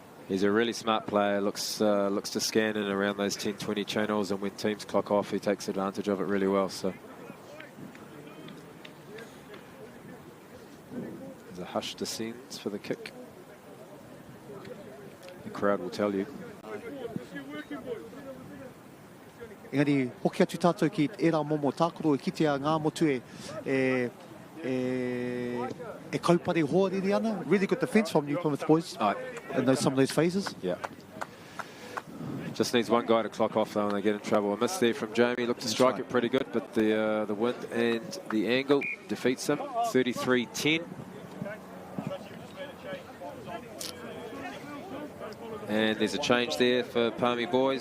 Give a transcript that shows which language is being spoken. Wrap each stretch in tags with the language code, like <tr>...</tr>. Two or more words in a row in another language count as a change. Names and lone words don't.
<en>He's a really smart player, looks to scan in around those 10-20 channels, and when teams clock off, he takes advantage of it really well. So there's a hush descends for the kick. The crowd will tell you.</en> <mi>Engari, hoki atu tātou ki era momo tākoro e kitea ngā motu e kaupare hoariri ana.</mi> <en>Really good defence from New Plymouth Boys in some of those phases. Yeah. Just needs one guy to clock off though and they get in trouble. A miss there from Jamie. Looked to strike it pretty good, but the wind and the angle defeats him. 33-10. And there's a change there for Palmy Boys.</en>